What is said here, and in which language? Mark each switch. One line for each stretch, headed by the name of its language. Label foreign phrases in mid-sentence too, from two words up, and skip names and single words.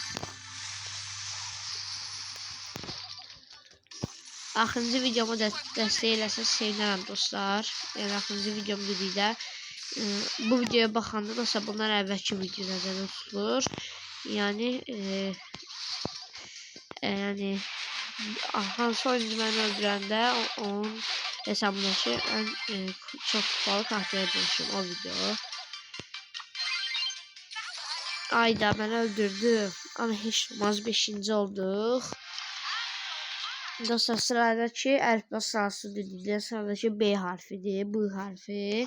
Azerbaijani: Axırıncı videomu dəstək eləsəz sevinərəm dostlar. Yəni axırıncı videom dedikdə bu videoya baxanda dostlar bunlar əvvəlki video nəzərdə tutulur. Yəni hansı oyuncu məni öldürəndə onun hesabındakı
Turkish: en çok kupalı karaktere dönüşüm
Azerbaijani: o video.
Turkish: Ayda ben öldürdüm ama hiç olmaz 5. olduk.
Azerbaijani: Dostlar sıradaki əlifba sırası dedikdə sıradaki B harfidir, bu harfi.